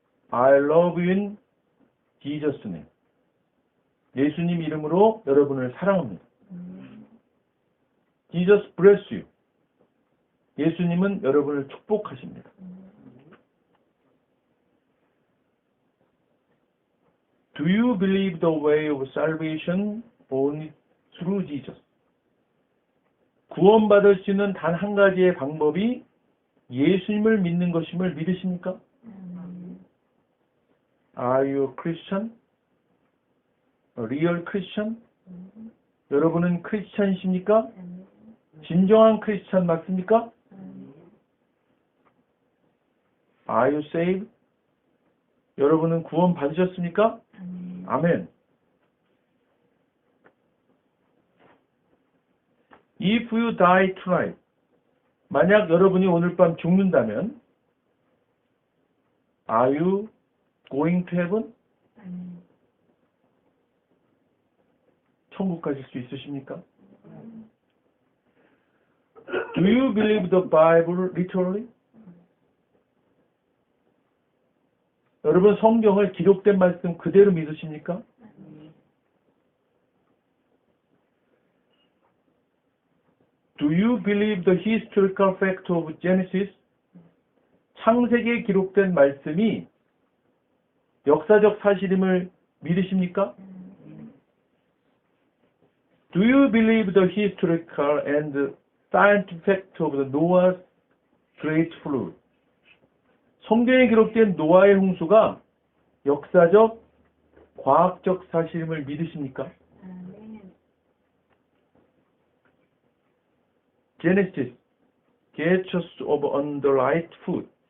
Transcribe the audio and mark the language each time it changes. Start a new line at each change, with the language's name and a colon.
English: I love you in Jesus' name.
Korean: 예수님 이름으로 여러분을 사랑합니다.
English: Jesus bless you.
Korean: 예수님은 여러분을 축복하십니다.
English: Do you believe the way of salvation only through Jesus?
Korean: 구원받을 수 있는 단 한 가지의 방법이 예수님을 믿는 것임을 믿으십니까?
English: Are you a Christian? A real Christian?
Korean: 여러분은 크리스찬이십니까? 진정한 크리스찬 맞습니까?
English: Are you saved?
Korean: 여러분은 구원 받으셨습니까? 아멘.
English: If you die tonight,
Korean: 만약 여러분이 오늘 밤 죽는다면,
English: Are you going to heaven?
Korean: 천국 가실 수 있으십니까?
English: Do you believe the Bible literally?
Korean: 여러분 성경을 기록된 말씀 그대로 믿으십니까?
English: Do you believe the historical fact of Genesis?
Korean: 창세기에 기록된 말씀이 역사적 사실임을 믿으십니까?
English: Do you believe the historical and scientific fact of the Noah's great flood?
Korean: 성경에 기록된 노아의 홍수가 역사적, 과학적 사실임을 믿으십니까?
English: Genesis, get us on the right foot.